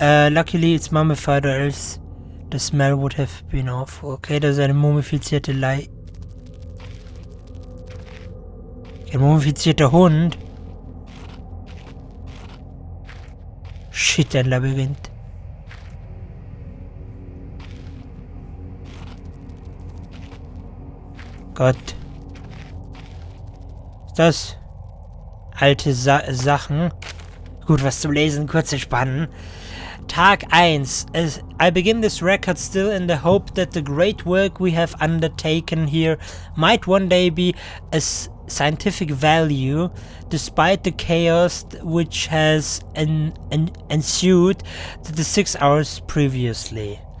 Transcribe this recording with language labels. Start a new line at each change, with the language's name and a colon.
English: Luckily it's mummified or else the smell would have been off.
German: Okay, das ist eine mumifizierte Ein mumifizierter Hund. Shit, ein Labyrinth. Gott. Ist das? Alte Sachen. Gut, was zum Lesen, kurz entspannen. Tag 1.
English: I begin this record still in the hope that the great work we have undertaken here might one day be a scientific value, despite the chaos which has ensued the 6 hours previously.